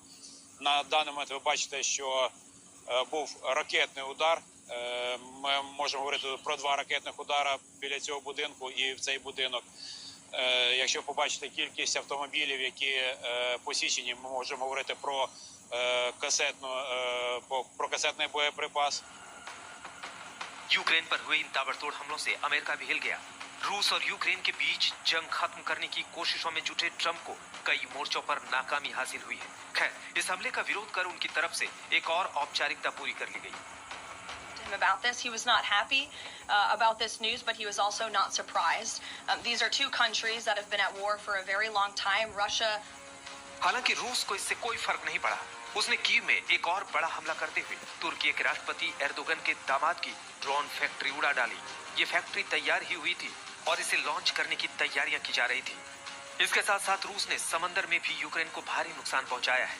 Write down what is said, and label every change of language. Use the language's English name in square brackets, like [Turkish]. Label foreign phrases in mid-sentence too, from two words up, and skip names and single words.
[Ukrainian] На даний момент ви бачите, що був ракетний удар. Ми можемо говорити про 2 ракетних удари біля цього будинку і в цей будинок. Якщо побачите кількість автомобілів, які посічені, ми можемо говорити про касетний боєприпас. [Hindi] यूक्रेन पर हुए इन ताबड़तोड़ हमलों से अमेरिका भी हिल गया। रूस और यूक्रेन के बीच जंग खत्म करने की कोशिशों में जुटे ट्रंप को कई मोर्चों पर नाकामी हासिल हुई है। खैर, इस हमले का विरोध कर उनकी तरफ से एक और औपचारिकता पूरी कर ली गई। [English] About this, he was not happy about this news, but he was also not surprised. These are 2 countries that have been at war for a very long time. Russia. [Hindi] हालांकि रूस को इससे कोई फर्क नहीं पड़ा। उसने कीव में एक और बड़ा हमला करते हुए तुर्की के राष्ट्रपति एर्दोगन के दामाद की [English] drone factory [Hindi] उड़ा डाली। ये फैक्ट्री तैयार ही हुई थी और इसे लॉन्च करने की तैयारियां की जा रही थी। इसके साथ साथ रूस ने समंदर में भी यूक्रेन को भारी नुकसान पहुंचाया है।